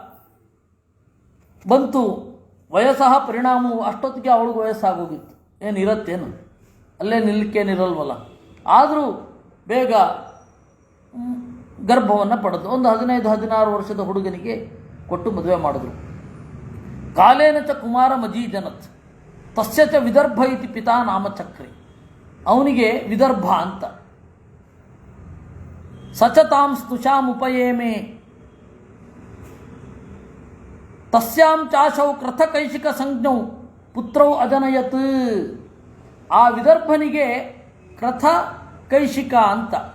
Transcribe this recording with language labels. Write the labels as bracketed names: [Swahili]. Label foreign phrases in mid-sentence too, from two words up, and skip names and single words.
[Kannada] ಬಂತು ವಯಸ್ಸಹ ಪರಿಣಾಮವು. ಅಷ್ಟೊತ್ತಿಗೆ ಅವಳಿಗೆ ವಯಸ್ಸಾಗೋಗಿತ್ತು. ಏನಿರತ್ತೇನು, ಅಲ್ಲೇ ನಿಲ್ಲಕ್ಕೇನಿರಲ್ವಲ್ಲ. ಆದರೂ ಬೇಗ ಗರ್ಭವನ್ನು ಪಡೆದು ಒಂದು 15-16 ವರ್ಷದ ಹುಡುಗನಿಗೆ ಕೊಟ್ಟು ಮದುವೆ ಮಾಡಿದ್ರು. [Sanskrit] ಕಾಲೇನ ಚ ಕುಮಾರ ಮಜೀಜನತ್ ತಸ್ಯ ಚ ವಿದರ್ಭ ಇತಿ ಪಿತಾ ನಾಮಚಕ್ರಿ. [Kannada] ಅವನಿಗೆ ವಿದರ್ಭ ಅಂತ. [Sanskrit] ಸಚತಾಂ ಸ್ತುಷಾಮುಪಯೇಮೆ ತಸ್ಯಾಂ ಚಾಶೌ ಕೃತಕೈಶಿಕ ಸಂಜ್ಞೌ ಪುತ್ರೌ ಅಜನಯತ್. [Kannada] ಆ ವಿದರ್ಭನಿಗೆ ಕೃತ ಕೈಶಿಕ ಅಂತ.